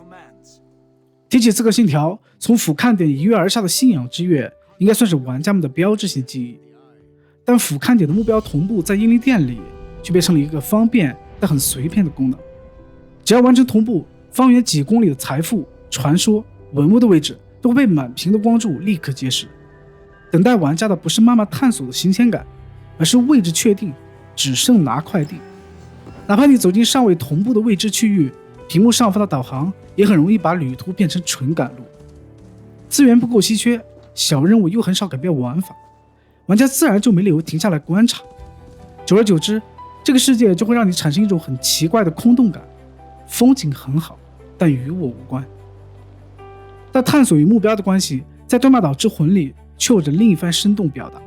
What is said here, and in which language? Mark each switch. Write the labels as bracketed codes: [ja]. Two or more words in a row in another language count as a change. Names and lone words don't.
[zh] 提起刺客信條，從俯瞰點一躍而下的信仰之躍，應該算是玩家們的標誌性記憶。但俯瞰點的目標同步在英靈殿裡，卻變成了一個方便但很隨便的功能。只要完成同步，方圓幾公里的財富、傳說、文物的位置都会被滿屏的光柱立刻揭示。等待玩家的不是慢慢探索的新鮮感，而是位置確定，只剩拿快遞。哪怕你走進尚未同步的未知區域，屏幕上方的導航也很容易把旅途變成純趕路。資源不夠稀缺，小任務又很少改變玩法，玩家自然就沒理由停下來觀察。久而久之，這個世界就會讓你產生一種很奇怪的空洞感，風景很好，但與我無關。但探索與目標的關係，在對馬島之魂裡卻有着另一番生動表達。